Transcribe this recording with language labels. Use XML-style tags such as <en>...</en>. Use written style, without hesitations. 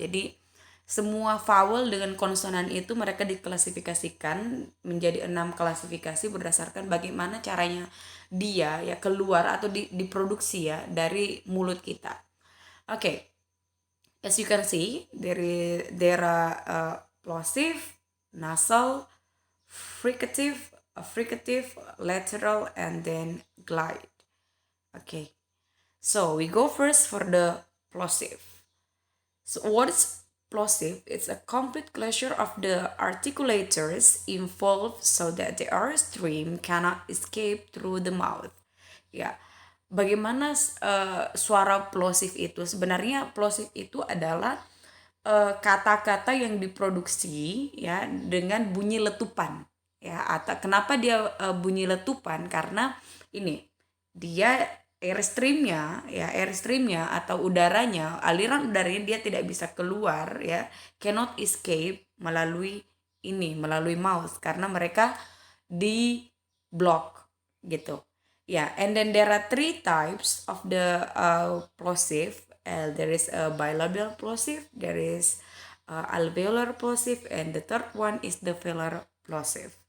<id>Jadi semua vowel dengan konsonan itu mereka diklasifikasikan menjadi 6 klasifikasi berdasarkan bagaimana caranya dia, ya, keluar atau diproduksi, ya, dari mulut kita.</id> <en>Okay, as you can see, there are plosive, nasal, fricative, lateral, and then glide. Okay, so we go first for the plosive. So what is plosive? It's a complete closure of the articulators involved so that the air stream cannot escape through the mouth.</en> <id>Ya, bagaimana suara plosive itu? Sebenarnya plosive itu adalah kata-kata yang diproduksi, ya, dengan bunyi letupan, ya. Atau kenapa dia bunyi letupan? Karena ini dia airstreamnya atau udaranya, aliran udaranya dia tidak bisa keluar, ya,</id> <en>cannot escape</en> <id>melalui mouth karena mereka di block gitu, ya.</id> <en>And then there are 3 types of the plosive. There is a bilabial plosive, there is alveolar plosive, and the third one is the velar plosive.</en>